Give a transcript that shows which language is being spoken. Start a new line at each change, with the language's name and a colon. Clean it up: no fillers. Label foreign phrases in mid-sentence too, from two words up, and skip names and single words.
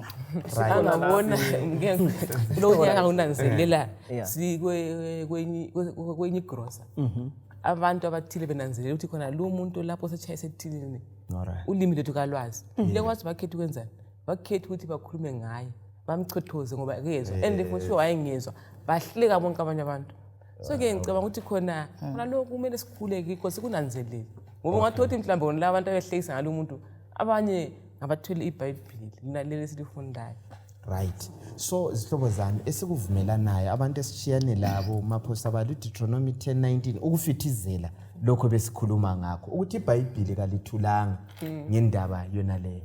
North Ndebele: angabona lo nyaka unanzelela kwenye grocer abantu abathile benanzelela ukuthi khona lo muntu lapho sechayise ethilini ulimi lethu kalwazi lekwazi bakhethe ukwenzani bakhethe ukuthi bakhulume ngaye bamchothoze ngoba akezwa
English: and for sure
North Ndebele: wayengezwa bahleka bonke abanye abantu. So-ke ngicabanga ukuthi khona lokhu kumele sikhule kikho sikunanzelele ngoba ungathothi mhlawumbe wona la abantu abehlekisa ngalo umuntu abanye ngabathwele iBhayibheli linaleli silifundayo.
English: Right.
North Ndebele: So zihlobo zami esikuvumelanayo abantu esishiyane labo maphosta balo Deuteronomy 10:19 ukufithizela lokho besikhuluma ngakho ukuthi iBhayibheli kalithulanga ngendaba yona leyo.